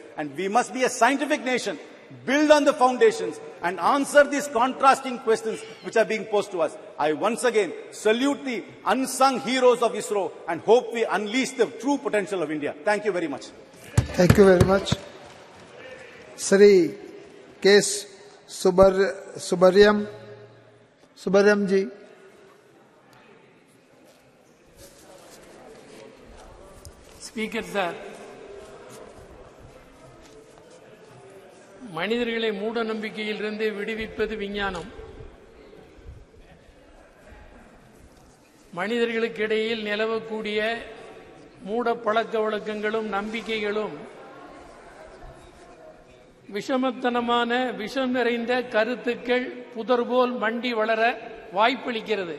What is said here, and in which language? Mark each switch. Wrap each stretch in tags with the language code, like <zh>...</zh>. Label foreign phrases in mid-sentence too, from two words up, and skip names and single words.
<en>And we must be a scientific nation, build on the foundations, and answer these contrasting questions which are being posed to us. I once again salute the unsung heroes of ISRO and hope we unleash the true potential of India. Thank you very much. Thank you very much. Sri K. Subharyam ji. Speaker sir,</en> <ta>மனிதர்களை மூட நம்பிக்கையிலிருந்து விடுவிப்பது விஞ்ஞானம். மனிதர்களுக்கு இடையில் நிலவக்கூடிய மூட பழக்க வழக்கங்களும் நம்பிக்கைகளும் விஷமத்தனமான விஷம் நிறைந்த கருத்துக்கள் புதர்போல் மண்டி வளர வாய்ப்பளிக்கிறது.</ta>